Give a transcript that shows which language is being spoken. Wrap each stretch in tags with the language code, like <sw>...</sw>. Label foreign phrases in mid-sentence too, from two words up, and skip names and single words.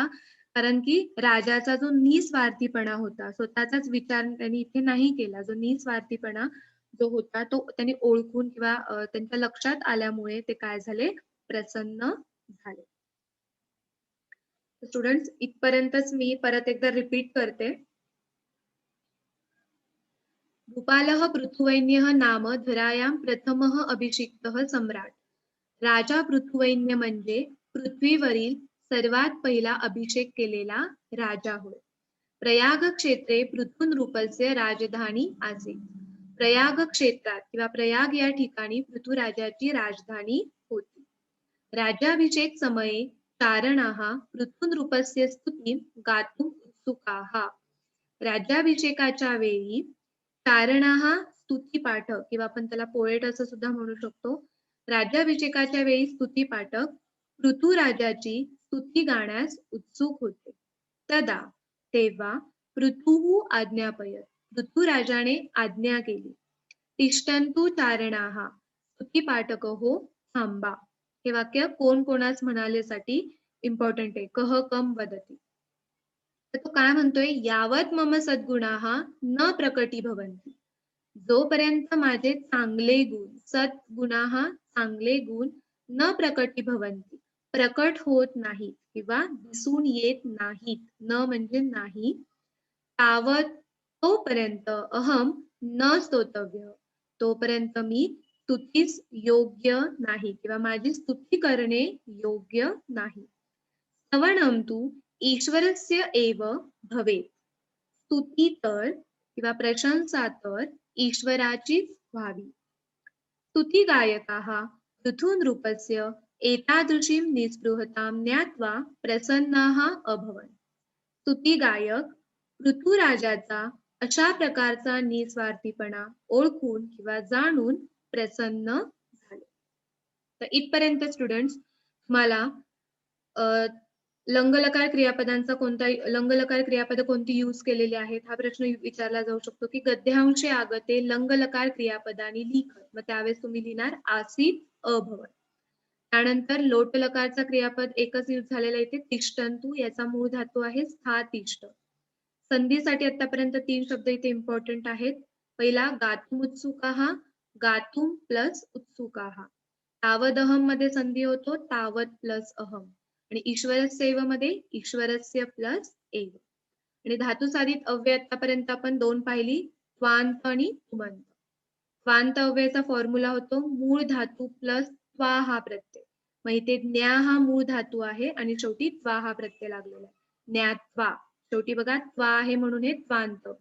<mr>कारण की राजाचा जो निस्वार्थीपणा होता, स्वतःचाच विचार त्यांनी इथे नाही केला, जो निस्वार्थीपणा जो होता तो त्यांनी ओळखून किंवा त्यांच्या लक्षात आल्यामुळे ते काय झाले, प्रसन्न झाले. स्टुडंट्स इथपर्यंतच मी परत एकदा रिपीट करते.</mr> <sa>भूपालः पृथुवैन्यः नाम धरायां प्रथमः अभिषिक्तः सम्राट.</sa> <mr>राजा पृथुवैन्य म्हणजे पृथ्वीवरील सर्वात पहिला अभिषेक केलेला राजा होय.</mr> <sa>प्रयाग क्षेत्रे पृथून रूपस्य राजधानी आसीत.</sa> <mr>प्रयाग क्षेत्रात किंवा प्रयाग या ठिकाणी पृथ्वीराजाची राजधानी होती.</mr> <sa>राज्याभिषेक समये चारणाः पृथून रूपस्य स्तुतीं गातुम् उत्सुकाः.</sa> <mr>राज्याभिषेकाच्या वेळी चारणाः स्तुती पाठक किंवा आपण त्याला पोएट असं सुद्धा म्हणू शकतो. राज्याभिषेकाच्या वेळी स्तुती पाठक पृथ्वीराजाची स्तुती गाण्यास उत्सुक होते. तदा तेव्हा</mr> <sa>पृथुः आज्ञापयत,</sa> <mr>पृथ्वीराजाने आज्ञा केली.</mr> <sa>तिष्ठन्तु चारणाः,</sa> <mr>स्तुती पाठक हो थांबा. हे वाक्य कोण कोणास म्हणालेसाठी इम्पॉर्टंट आहे.</mr> <sa>कह कम वदती.</sa> <mr>तर तो काय म्हणतोय,</mr> <sa>यावत मम सद्गुणाः न प्रकटी भवन्ति.</sa> <mr>जोपर्यंत माझे चांगले गुण, सद्गुणाः चांगले गुण,</mr> <sa>न प्रकटी भवन्ति</sa> <mr>प्रकट होत नाहीत किंवा दिसून येत नाहीत. न म्हणजे नाही. तावत तोपर्यंत</mr> <sa>अहम न स्तोतव्य,</sa> <mr>तोपर्यंत मी स्तुतीस योग्य नाही किंवा माझी स्तुती करणे योग्य नाही.</mr> <sa>स्तवनम तु ईश्वरस्य एव भवेत.</sa> <mr>स्तुती तर किंवा प्रशंसा तर ईश्वराचीच व्हावी.</mr> <sa>स्तुती गायकाः पृथून रूपस्य एतादृशीं निस्पृहतां ज्ञात्वा प्रसन्नाः अभवन्.</sa> <mr>स्तुती गायक पृथ्वीराजाचा अशा प्रकारचा निस्वार्थीपणा ओळखून किंवा जाणून प्रसन्न झाले. तर इथपर्यंत स्टुडंट्स तुम्हाला लंगलकार क्रियापदांचा लंगलकार क्रियापद कोणती यूज केलेली आहेत हा प्रश्न विचारला जाऊ शकतो की</mr> <sa>गद्यांशे आगते लंगलकार क्रियापदानी लिखत.</sa> <mr>मग त्यावेळेस तुम्ही लिहिणार</mr> <sa>आसीत अभवन.</sa> <mr>त्यानंतर लोटलकारचा क्रियापद एकच यूज झालेला इथे तिष्ठन्तु, याचा मूळ धातू आहे स्थातिष्ठ. संधीसाठी आतापर्यंत 3 शब्द इथे इम्पॉर्टंट आहेत. पहिला</mr> <sa>गातुम उत्सुकाः,</sa> <mr>गातुम प्लस उत्सुकाः. तावदहम मध्ये संधी होतो तावत प्लस अहम आणि</mr> <sa>ईश्वरस्य एव</sa> <mr>मध्ये</mr> <sa>ईश्वरस्य प्लस एव.</sa> <mr>आणि धातू साधित अव्यय आतापर्यंत आपण 2 पाहिली, त्वांत आणि तुमंत. त्वांत अव्ययाचा फॉर्म्युला होतो मूळ धातू प्लस त्वा हा प्रत्यय. मग इथे ज्ञा हा मूळ धातू आहे आणि शेवटी त्वा हा प्रत्यय लागलेला आहे. ज्ञात्वा, शेवटी बघा त्वा आहे म्हणून हे त्वांत अव्यय.</mr>